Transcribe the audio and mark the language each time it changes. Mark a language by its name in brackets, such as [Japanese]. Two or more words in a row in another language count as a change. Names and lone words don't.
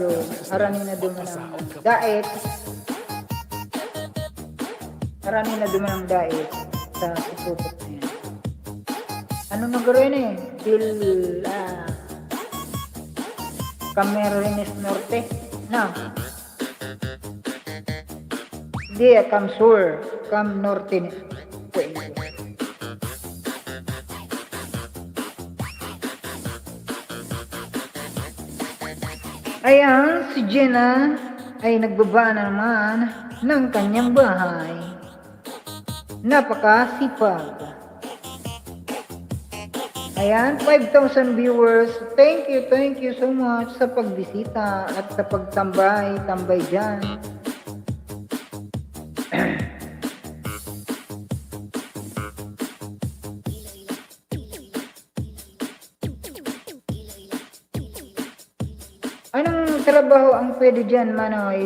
[Bikol] Haranin na duman ang Dait. Haranin na duman ang Dait sa Sipukot na yan. [Filipino] Ano na gawin eh? Camarines Norte. No. Hindi, Cam Sur. Cam Norte. Ayan, si Jenna ay nagbaba na naman ng kanyang bahay. Napakasipag. Ayan, 5,000 viewers. [English] Thank you so much [Filipino] sa pagbisita at sa pagtambay dyan. Anong trabaho ang pwede dyan, Manoy?